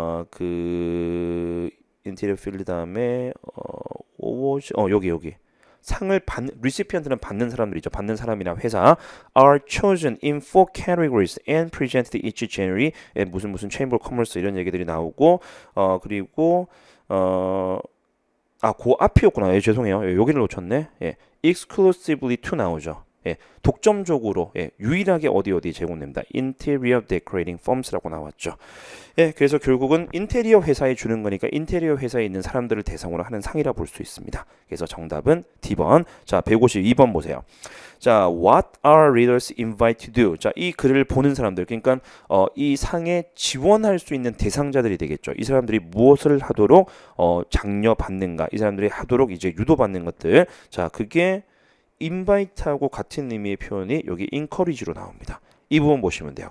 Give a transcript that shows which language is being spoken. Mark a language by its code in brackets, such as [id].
[ko] 그 인테리어 필드 다음에 어워즈, 여기 상을 recipient는 받는 사람들이죠. 받는 사람이나 회사 [en] are chosen in 4 categories and presented each January. [ko] 무슨 Chamber of Commerce 이런 얘기들이 나오고 그리고 그 앞이었구나. 죄송해요. 여기를 놓쳤네. [en] exclusively to [ko] 나오죠. 독점적으로 유일하게 어디 제공됩니다. [en] Interior Decorating Firms라고 [ko] 나왔죠. 그래서 결국은 인테리어 회사에 주는 거니까 인테리어 회사에 있는 사람들을 대상으로 하는 상이라 볼 수 있습니다. 그래서 정답은 D번. 자, 152번 보세요. [en] 자, what are readers invited to do? [ko] 자, 이 글을 보는 사람들, 그러니까 이 상에 지원할 수 있는 대상자들이 되겠죠. 이 사람들이 무엇을 하도록 장려받는가? 이 사람들이 하도록 이제 유도받는 것들. 자, 그게 invite하고 같은 의미의 표현이 여기 encourage로 나옵니다. 이 부분 보시면 돼요.